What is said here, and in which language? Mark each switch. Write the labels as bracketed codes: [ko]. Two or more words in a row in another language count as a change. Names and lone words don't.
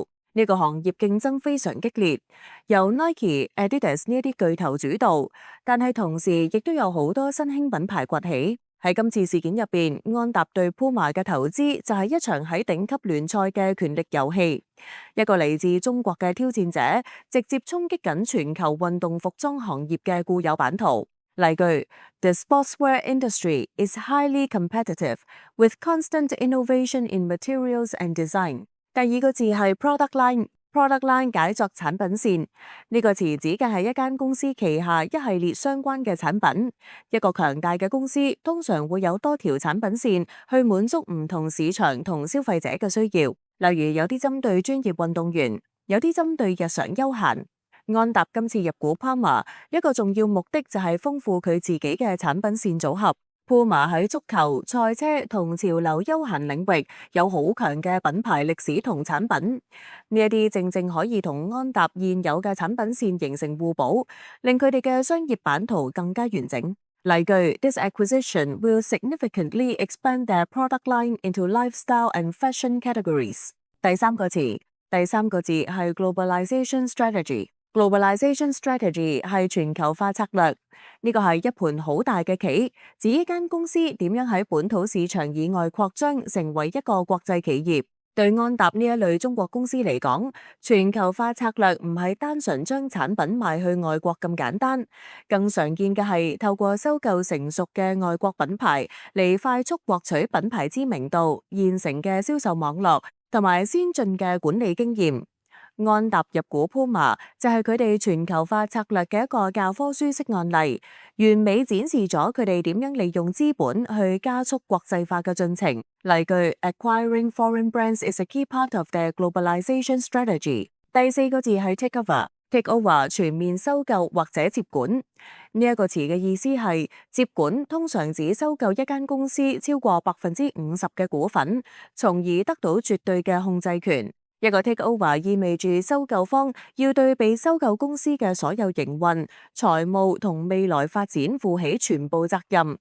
[yue] 呢個行業競爭非常激烈，由 Nike、Adidas 呢啲巨頭主導，但係同時亦都有好多新興品牌崛起。喺今次事件入邊，安踏對 Puma 嘅投資就係一場喺頂級聯賽嘅權力遊戲。一個嚟自中國嘅挑戰者，直接衝擊緊全球運動服裝行業嘅固有版圖。 [en] 例句 ：The sportswear industry is highly competitive with constant innovation in materials and design。 [yue] 第二個字係 [en] product line。 Product line [yue] 解作產品線，呢個詞指嘅係一間公司旗下一系列相關嘅產品。一個強大嘅公司通常會有多條產品線去滿足唔同市場同消費者嘅需要。例如有啲針對專業運動員，有啲針對日常休閒。安踏今次入股 Puma， 一個重要目的就係豐富佢自己嘅產品線組合。Puma 喺足球、賽車同潮流休閒領域有好強嘅品牌歷史同產品，呢一啲正正可以同安踏現有嘅產品線形成互補，令佢哋嘅商業版圖更加完整。 [en] 例句 ：This acquisition will significantly expand their product line into lifestyle and fashion categories。 [yue] 第三個字係 [en] globalization strategy。 Globalization strategy [yue] 係全球化策略，呢個係一盤好大嘅棋，指一間公司點樣喺本土市場以外擴張，成為一個國際企業。對安踏呢一類中國公司嚟講，全球化策略唔係單純將產品賣去外國咁簡單，更常見嘅係透過收購成熟嘅外國品牌嚟快速獲取品牌知名度、現成嘅銷售網絡同埋先進嘅管理經驗。安踏入股 Puma 就係佢哋全球化策略嘅一個教科書式案例，完美展示咗佢哋點樣利用資本去加速國際化嘅進程。 [en] 例句 ：Acquiring foreign brands is a key part of their globalization strategy。 [yue] 第四個字係 takeover，takeover 全面收購或者接管。呢一個詞嘅意思係接管，通常指收購一間公司超過50%嘅股份，從而得到絕對嘅控制權。一個 takeover 意味住收購方要對被收購公司嘅所有營運、財務同未來發展負起全部責任。